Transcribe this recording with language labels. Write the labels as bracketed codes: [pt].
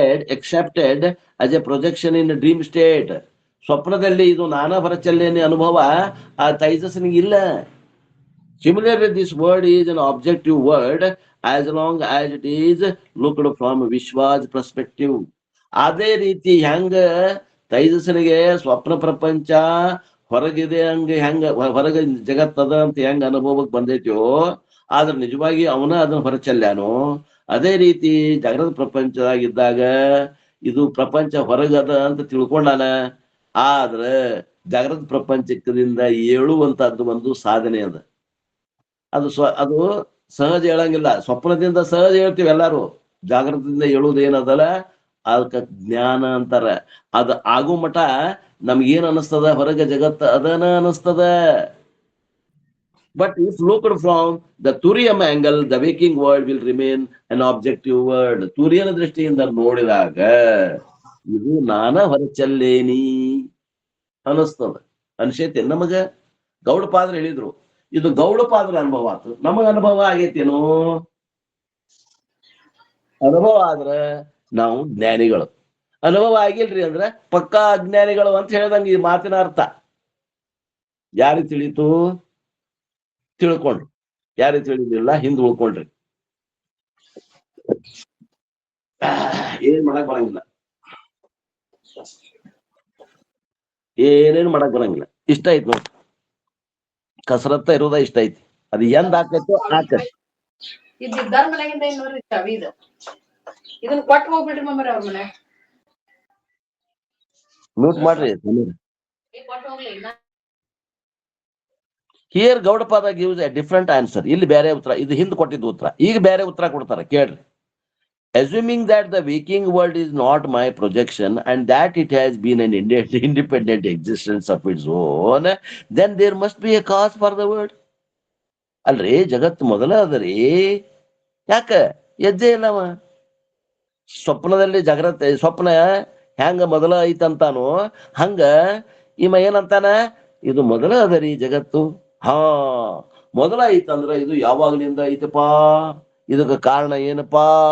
[en] accepted as a projection in a dream state. [kn] ಸ್ವಪ್ನದಲ್ಲಿ ಇದು ನಾನಾ ಹೊರಚಲ್ಲೇನೆ ಅನುಭವ ಆ ತೈಜಸ್ನಿಗೆ ಇಲ್ಲ. [en] Similarly, this word is an objective word as long as it is looked from Vishwa's perspective. [kn] ಅದೇ ರೀತಿ ಹೆಂಗ ತೈಜಸ್ನಿಗೆ ಸ್ವಪ್ನ ಪ್ರಪಂಚ ಹೊರಗಿದೆ, ಹೆಂಗ ಹೊರಗ ಜಗತ್ತದ ಅಂತ ಹೆಂಗ ಅನುಭವಕ್ಕೆ ಬಂದೈತೋ, ಆದ್ರೆ ನಿಜವಾಗಿ ಅವನ ಅದನ್ನ ಹೊರಚಲ್ಯಾನೋ, ಅದೇ ರೀತಿ ಜಾಗೃತ ಪ್ರಪಂಚದಾಗಿದ್ದಾಗ ಇದು ಪ್ರಪಂಚ ಹೊರಗದ ಅಂತ ತಿಳ್ಕೊಂಡಾನ. ಆದ್ರೆ ಜಾಗೃತ ಪ್ರಪಂಚದಿಂದ ಏಳುವಂತದ್ದು ಒಂದು ಸಾಧನೆ ಅದ. ಅದು ಸಹಜ ಹೇಳಂಗಿಲ್ಲ. ಸ್ವಪ್ನದಿಂದ ಸಹಜ ಹೇಳ್ತೀವಿ ಎಲ್ಲಾರು, ಜಾಗೃತದಿಂದ ಹೇಳುವುದು ಏನದಲ್ಲ ಅದಕ್ಕ ಜ್ಞಾನ ಅಂತಾರ. ಅದು ಆಗೋ ಮಠ ನಮ್ಗೇನ್ ಅನಿಸ್ತದ, ಹೊರಗ ಜಗತ್ತ ಅದನ ಅನಿಸ್ತದ. [en] But if looked from the Turian angle, the waking world will remain an objective world. [kn] ತುರಿಯನ ದೃಷ್ಟಿಯಿಂದ ನೋಡಿದಾಗ ಇದು ನಾನ ಹೊರಚಲ್ಲೇನಿ ಅನಿಸ್ತದ. ಅನ್ಸೈತೆ ನಮಗ? ಗೌಡಪಾದ್ರ ಹೇಳಿದ್ರು, ಇದು ಗೌಡಪಾದ್ರ ಅನುಭವ ಆತು, ನಮಗ ಅನುಭವ ಆಗೈತೇನು? ಅನುಭವ ಆದ್ರ ನಾವು ಜ್ಞಾನಿಗಳು, ಅನುಭವ ಆಗಿಲ್ರಿ ಅಂದ್ರ ಪಕ್ಕಾ ಅಜ್ಞಾನಿಗಳು ಅಂತ ಹೇಳ್ದಂಗ ಈ ಮಾತಿನ ಅರ್ಥ. ಯಾರಿಗೆ ತಿಳಿತು? ತಿಳ್ಕೊಂಡ್ರಿ. ಯಾರಿಗೆ ತಿಳಿದಿಲ್ಲ ಹಿಂದ್ ಉಳ್ಕೊಂಡ್ರಿ. ಏನ್ ಮಾಡಕ್ ಬರಂಗಿಲ್ಲ, ಏನೇನು ಮಾಡಕ್ ಬರಂಗಿಲ್ಲ. ಇಷ್ಟ ಐತಿ ನೋಡಿ, ಕಸರತ್ತ ಇರೋದ ಇಷ್ಟ ಐತಿ. ಅದು ಎಂದ್ ಆಕೈತೋ ಆಕೈತಿ. ಇದ್ದಾರ ಮನೆಗಿಂದ ಏನ್ ನೋಡ್ರಿ ಚಾವಿ ಇದು, ಇದನ್ನ ಕೊಟ್ಟು ಹೋಗ್ಬಿಡ್ರಿ ಮಮ್ಮರಿ ಅವ್ರ ಮನೆ. ಮ್ಯೂಟ್ ಮಾಡ್ರಿ. ಕೊಟ್ಟು ಹೋಗ್ಲಿ. [en] Here Gaudapada gives a different answer. [kn] ಇಲ್ಲಿ ಬೇರೆ ಉತ್ತರ, ಇದು ಹಿಂದ್ ಕೊಟ್ಟಿದ್ದು ಉತ್ತರ, ಈಗ ಬೇರೆ ಉತ್ತರ ಕೊಡ್ತಾರ ಕೇಳ್ರಿ. [en] Assuming that the waking world is not my projection and that it has been an independent existence of its own, then there must be a cause for the world. [kn] ಅಲ್ರಿ ಜಗತ್ ಮೊದಲ ಅದರಿ, ಯಾಕ ಎದ್ದೇ ಇಲ್ಲವ? ಸ್ವಪ್ನದಲ್ಲಿ ಜಾಗ್ರತೆ, ಸ್ವಪ್ನ ಹೆಂಗ ಮೊದಲ ಐತಂತಾನು ಹಂಗ ಇವ ಏನಂತಾನ, ಇದು ಮೊದಲ ಅದರಿ ಜಗತ್ತು. ಹಾ, ಮೊದಲ ಐತಂದ್ರ ಇದು ಯಾವಾಗ್ಲಿಂದ ಐತಪಾ, ಇದಕ್ಕ ಕಾರಣ ಏನಪ್ಪಾ?